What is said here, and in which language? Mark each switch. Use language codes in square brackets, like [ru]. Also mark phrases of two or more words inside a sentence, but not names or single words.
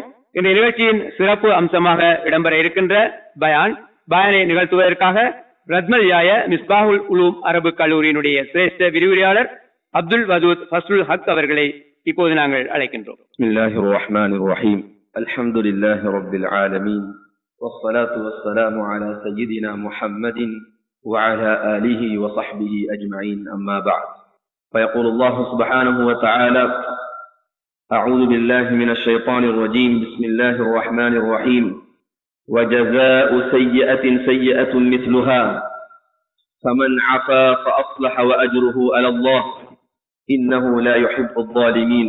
[ta] இந்த நிகழ்ச்சியின் சிறப்பு அம்சமாக இடம்பெற இருக்கின்ற பயானை நிகழ்த்துவதற்காக ரத்மல் யாய மிஸ்பாஹுல் உலூம் அரபு கல்லூரியினுடைய சிரேஷ்ட விரிவுரையாளர் அப்துல் வதூத் ஃபஸ்லுல் ஹக் அவர்களை இப்போது நாங்கள் அழைக்கின்றோம். [ar] بسم الله الرحمن الرحيم. الحمد لله رب العالمين. والصلاة والسلام على سيدنا محمد وعلى آله وصحبه أجمعين. أما بعد، فيقول الله سبحانه وتعالى: أعوذ بالله من الشيطان الرجيم. بسم الله الرحمن الرحيم. وجزاء سيئة سيئة مثلها فمن عفا فأصلح وأجره على الله إنه لا يحب الظالمين.